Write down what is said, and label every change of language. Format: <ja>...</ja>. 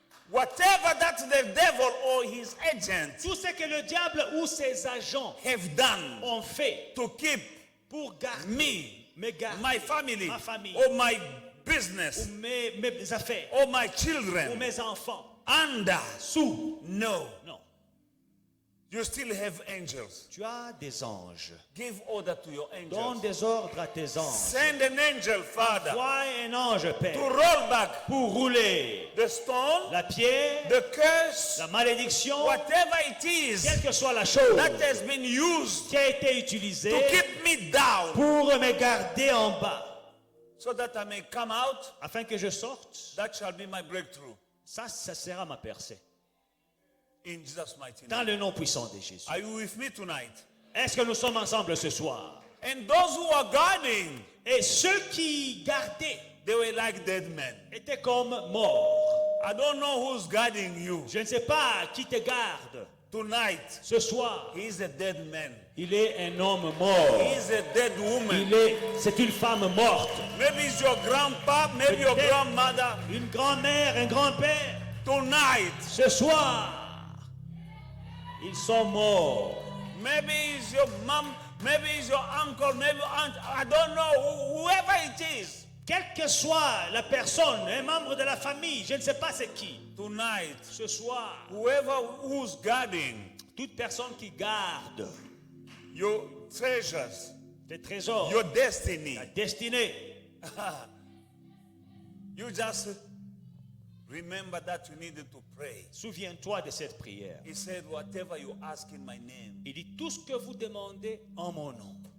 <en>Whatever that the devil or his agent</en> <fr>Tout ce que le diable ou ses agents</fr> <en>have done</en> <fr>ont fait</fr> <en>to keep</en> <fr>pour garder</fr> <en>me,</en> <fr>garder,</fr> <en>my family,</en> <fr>ma famille,</fr> <en>or my</en> <fr>ou</fr> <en>business,</en> <fr>mes affaires,</fr> <en>or my</en> <fr>ou</fr> <en>children</en> <fr>mes enfants,</fr> <en>under.</en> <fr>sous.</fr> <en>No.</en> <fr>Non.</fr> <en>You still have angels.</en> <fr>Tu as des anges.</fr> <en>Give order to your</en> <fr>Donne</fr> <en>angels.</en> <fr>des ordres à tes anges.</fr> <en>Send an angel, Father,</en> <fr>Vois un ange,</fr> <en>to</en> <fr>Père,</fr> <en>roll back</en> <fr>pour rouler</fr> <en>the stone,</en> <fr>la pierre,</fr> <en>the curse,</en> <fr>la malédiction,</fr> <en>whatever it is</en> <fr>quelle que soit la chose</fr> <en>that has been used</en> <fr>qui a été utilisée</fr> <en>to keep me down,</en> <fr>pour me garder en bas,</fr> <en>so that I may come out.</en> <fr>afin que je sorte.</fr> <en>That shall be my breakthrough.</en> <fr>Ça sera ma percée.</fr> <en>In Jesus' mighty</en> <fr>Dans</fr> <en>name.</en> <fr>le nom puissant de Jésus.</fr> <en>Are you with me tonight?</en> <fr>Est-ce que nous sommes ensemble ce soir?</fr> <en>And those who are guarding,</en> <fr>Et ceux qui gardaient</fr> <en>they were like dead men.</en> <fr>étaient comme morts.</fr> <en>I don't know who's guarding you.</en> <fr>Je ne sais pas qui te garde.</fr> <en>Tonight,</en> <fr>Ce soir,</fr> <en>he is a dead man.</en> <fr>il est un homme mort.</fr> <en>He is a dead woman.</en> <fr>C'est une femme morte.</fr> <en>Maybe it's your grandpa, maybe your</en> <fr>Peut-être</fr> <en>grandmother.</en> <fr>Une grand-mère, un grand-père.</fr> <en>Tonight,</en> <fr>Ce soir, ils sont morts.</fr> <en>maybe it's your mom, maybe it's your uncle, maybe aunt. I don't know. Whoever it is.</en> <fr>Quelle que soit la personne, un membre de la famille, je ne sais pas c'est qui.</fr> <en>Tonight,</en> <fr>Ce soir,</fr> <en>whoever who's guarding</en> <fr>toute personne qui garde</fr> <en>your treasures,</en> <fr>tes trésors,</fr> <en>your destiny,</en> <fr>ta destinée,</fr> <en>you just remember that you needed to pray.</en> <fr>souviens-toi de cette prière.</fr> <en>He said, whatever you ask in my name,</en> <fr>Il dit, tout ce que vous demandez en mon nom,</fr>